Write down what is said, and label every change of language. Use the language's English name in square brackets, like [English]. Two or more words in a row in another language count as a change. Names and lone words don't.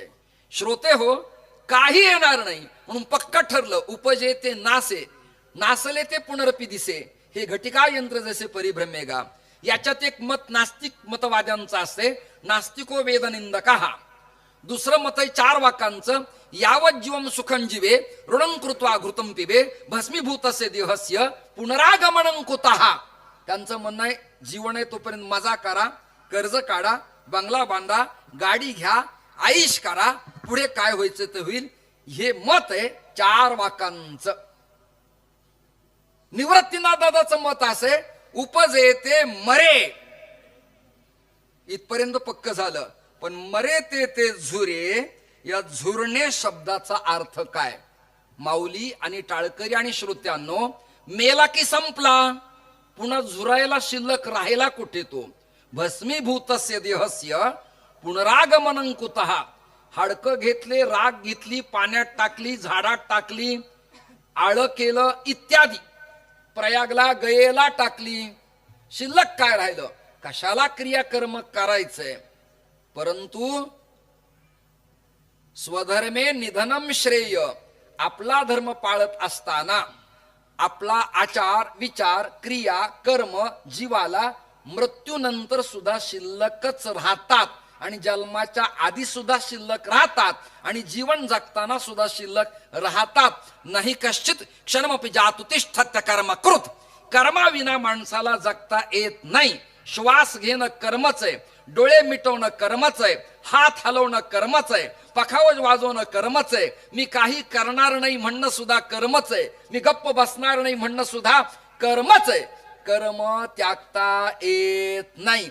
[Marathi] श्रोते हो, काही येणार नाही म्हणून पक्क ठरलं. उपजे ते नासे, नासले ते पुनरपी दिसे, हे घटिका यंत्र जसे परिभ्रमेगा. याच्यात एक मत नास्तिक मतवाद्यांचं असते, [Sanskrit] नास्तिको वेदनिंदका. [Marathi] दुसरं मत आहे 4 वाकांचं, [Sanskrit] यावत जीवम सुखं जीवे ऋणं कृत्वा घृतं पिबे भस्मीभूतस्य देहस्य पुनरागमनं कुतः. [Marathi] त्यांचं म्हणणं आहे जीवन आहे तोपर्यंत मजा करा, कर्ज काढा, बंगला बांधा, गाडी घ्या, आईश करा, पुढे काय व्हायचं ते होईल. हे मत आहे 4 वाकांचं. निवृत्तीनाथ दादाचं मत असे, उपजे ते मरे, इथपर्यंत पक्क झालं. पण मरे ते झुरे, या झुरणे शब्दाचा अर्थ काय? माऊली आणि टाळकरी आणि श्रोत्यांनो, मेला की संपला, पुन्हा झुरायला शिल्लक राहिला कुठे तो? [Sanskrit] भस्मीभूतस्य देहस्य पुनरागमनं कुतः. [Marathi] हाडकं घेतले, राग घेतली, पाण्यात टाकली, झाडात टाकली, आळ केलं इत्यादी, प्रयागला गयेला टाकली, शिल्लक काय राहिलं? कशाला क्रियाकर्म करायचंय? परंतु [Sanskrit] स्वधर्मे निधनम श्रेय. [Marathi] आपला धर्म पाळत असताना आपला आचार विचार क्रिया कर्म जीवाला मृत्यूनंतर सुद्धा शिल्लकच राहतात, आणि जन्माच्या आधी सुद्धा शिल्लक राहतात, आणि जीवन जगताना सुद्धा शिल्लक राहतात. [Sanskrit] नाही कश्चित क्षणमपि जातु तिष्ठत्य कर्मकृत. [Marathi] कर्माविना माणसाला जगता येत नाही. श्वास घेणं कर्मच आहे, डोळे मिटवणं कर्मच आहे, हात हलवणं कर्मच आहे, पखावज वाजवणं कर्मच आहे, मी काही करणार नाही म्हणणं सुद्धा कर्मच आहे, मी गप्प बसणार नाही म्हणणं सुद्धा कर्मच आहे. कर्म त्यागता येत नाही.